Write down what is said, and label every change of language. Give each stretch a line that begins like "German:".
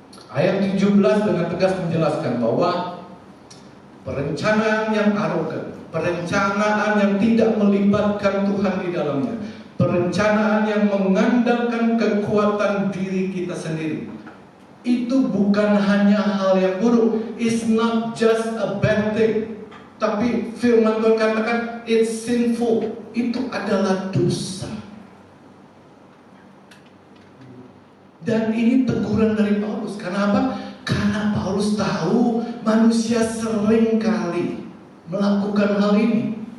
Indonesian: Ayat 17 dengan tegas menjelaskan bahwa perencanaan yang arogan, perencanaan yang tidak melibatkan Tuhan di dalamnya, perencanaan yang mengandalkan kekuatan diri kita sendiri, itu bukan hanya hal yang buruk.
English: It's not just a bad thing.
Indonesian: Tapi firman Tuhan katakan
English: it's sinful.
Indonesian: Itu adalah dosa. Dan ini teguran dari Paulus. Karena apa? Karena Paulus tahu manusia sering kali melakukan hal ini.